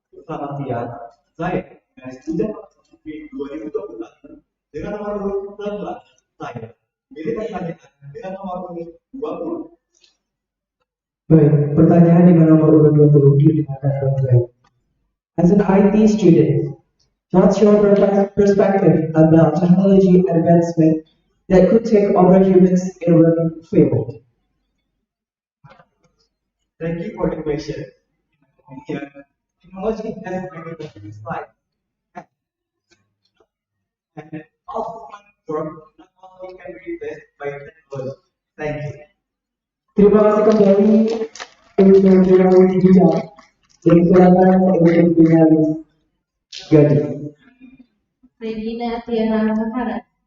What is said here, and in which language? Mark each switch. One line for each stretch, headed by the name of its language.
Indonesian: Selamat siang, saya student 2021 dengan nomor urut 19. Saya pilih pertanyaan dengan nomor urut 20. Baik, pertanyaan dengan nomor urut 20 didengarkan dengan baik.
English: As an IT student, what's your perspective about technology advancement that could take over humans in a working field? Thank you for the question. Here, technology has many different life. And all human work not only can be replaced by technology. Thank you.
Indonesian: Terima kasih kembali untuk Jurnalis Bijak dan silakan untuk finalis gadis. Regina Tiara Mahara.